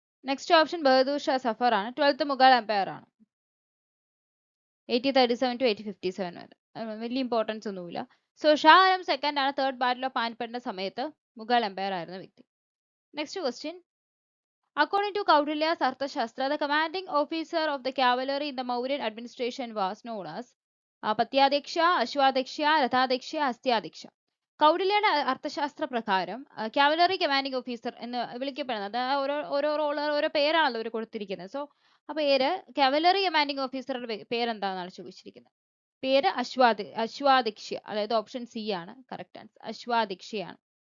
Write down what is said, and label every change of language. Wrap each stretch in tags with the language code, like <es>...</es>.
<ml>Next option Bahadur Shah Zafar ആണ്. 12th Mughal Empire ആണ്. 1837 to 1857 വരെ. വലിയ ഇമ്പോർട്ടൻസ് ഒന്നുമില്ല. സോ ഷാ ആലം സെക്കൻഡ് ആണ് തേർഡ് ബാറ്റിൽ ഓഫ് പാനിപ്പട്ടിന്റെ സമയത്ത് മുഗൾ എംപയർ ആയിരുന്ന വ്യക്തി. Next question.</ml> <en>According to Kaudilya's Arthashastra, the commanding officer of the cavalry in the Mauryan administration was known as Patyadeksha, Ashwadeksha, Rathadeksha, Hastyadeksha.</en> <ml>കൗടില്യയുടെ Arthashastra പ്രകാരം cavalry commanding officer എന്ന് വിളിക്കപ്പെടുന്നത് ഓരോ roller ഓരോ പേരാണല്ലോ അവർ കൊടുത്തിരിക്കുന്നത്. So ആ പേര് കാവലറി കമാൻഡിംഗ് ഓഫീസറുടെ പേരെന്താണെന്നാണ് ചോദിച്ചിരിക്കുന്നത്. പേര് അശ്വാദിക്ഷ്യ, അതായത് ഓപ്ഷൻ സി ആണ് കറക്റ്റ് ആൻസർ. അശ്വാദിക്ഷ്യയാണ്.</ml>